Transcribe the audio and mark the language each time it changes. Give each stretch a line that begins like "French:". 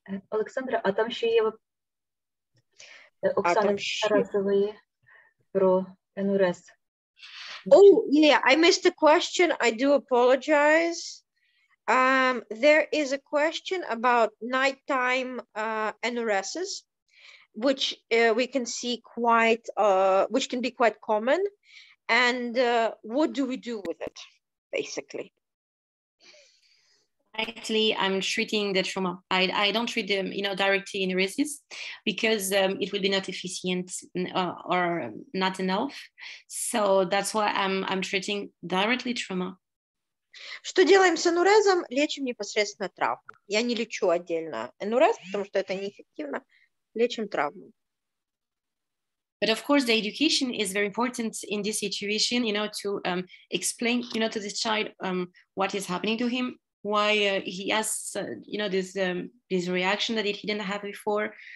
Ukrainian: Олександра, а там ще є Оксана Тарасової про НРС.
English: Oh, yeah, I missed a question. I do apologize. There is a question about nighttime NRSs, which we can see quite, which can be quite common. And what do we do with it, basically? Actually, I'm treating the trauma. I don't treat them, directly in resist because it will be not efficient or not enough. So that's why I'm treating directly trauma.
Russian: Что делаем с энурезом? Лечим непосредственно травму. Я не лечу отдельно энурез, потому что это неэффективно. Лечим травму.
English: But of course, the education is very important in this situation, to explain, to the child what is happening to him, why he has, this reaction that he didn't have before.